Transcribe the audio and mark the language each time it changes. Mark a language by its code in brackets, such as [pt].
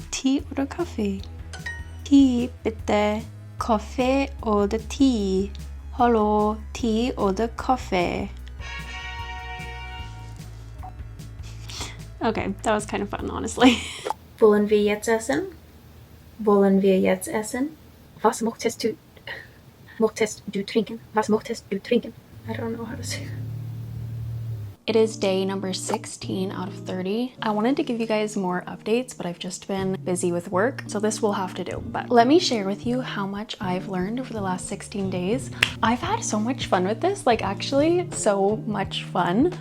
[de] Tea oder Kaffee? Tea bitte. Kaffee oder Tee? Hallo, Tee oder Kaffee? [en] Okay, that was kind of fun, honestly. [de] Wollen wir jetzt essen? Wollen wir jetzt essen? Was möchtest du trinken? Was möchtest du trinken? [en] I don't know how to say that. It is day number 16 out of 30. I wanted to give you guys more updates, but I've just been busy with work, so this will have to do. But let me share with you how much I've learned over the last 16 days. I've had so much fun with this, like actually so much fun.